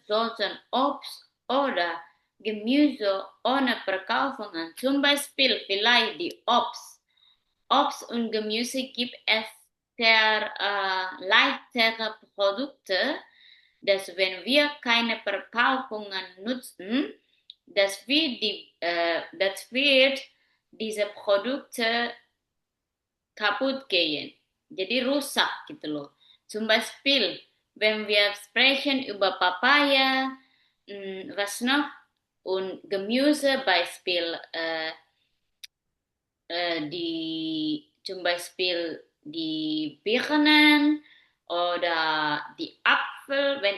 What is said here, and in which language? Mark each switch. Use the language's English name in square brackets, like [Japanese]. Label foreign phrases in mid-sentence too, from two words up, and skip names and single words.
[German] sollten Obst oder Gemüse ohne Verkaufungen, zum Beispiel vielleicht die Obst und Gemüse gibt es sehr leichtere Produkte, dass wenn wir keine Verpackungen nutzen, das wird diese Produkte kaputt gehen. [Indonesian] Jadi rusak gitu loh. [German] Zum Beispiel, wenn wir sprechen über Papaya, was noch? Und Gemüse, Beispiel zum Beispiel die Birnen oder die Apfel, wenn